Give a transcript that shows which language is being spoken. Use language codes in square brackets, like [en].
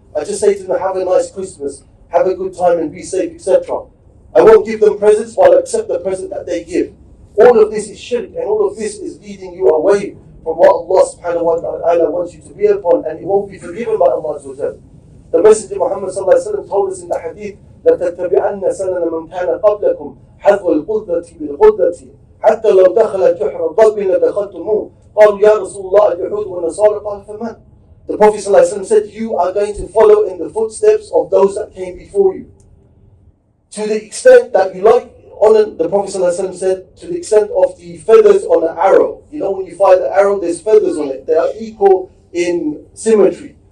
[en] I just say to them, have a nice Christmas, have a good time and be safe, etc. I won't give them presents, but I'll accept the present that they give. All of this is shirk, and all of this is leading you away from what Allah subhanahu wa ta'ala wants you to be upon, and it won't be forgiven by Allah Azza wa Jal. The Messenger Muhammad sallallahu alayhi wa sallam told us in the hadith, [ar] لَتَتَّبِعَنَّ سَنَنَ مَنْ كَانَ قَبْلَكُمْ حَذْوَ الْقُدَّةِ بِالْقُدَّةِ حَتَّى لَوْ دَخَلَ جُحْرَ ضَبٍّ لَدَخَلْتُمُوهُ قَالُوا يَا رَسُولَ اللَّهِ الْيَهُودُ وَالنَّصَارَى قَالَ فَمَنْ. [en] The Prophet sallallahu alayhi wa sallam said, you are going to follow in the footsteps of those that came before you. To the extent that you like, the Prophet ﷺ said, to the extent of the feathers on an arrow. You know, when you fire the arrow, there's feathers on it. They are equal in symmetry.